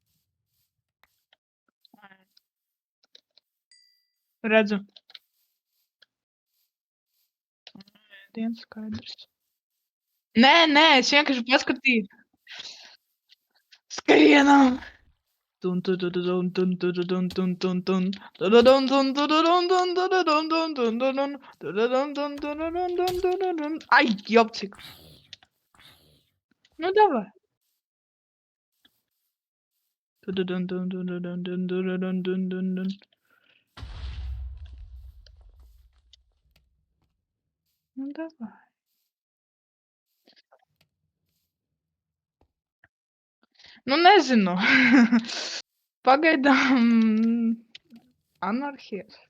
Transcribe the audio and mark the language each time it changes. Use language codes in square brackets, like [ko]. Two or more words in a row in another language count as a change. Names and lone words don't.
[lv] Redzu. Dienas skaidrs. Nē, es vienkārši paskatīju. Skrienam! Tun tun tun tun tun tun tun tun tun tun. Tududun tun tududun tun tududun tun tududun. Tududun tun tududun tun tududun. [ru] Ai, jopcik. Nu давай. Tududun tun tududun tun tududun tun tududun. Nu давай. [lv] Nu nezinu. Pagaidām anarhija.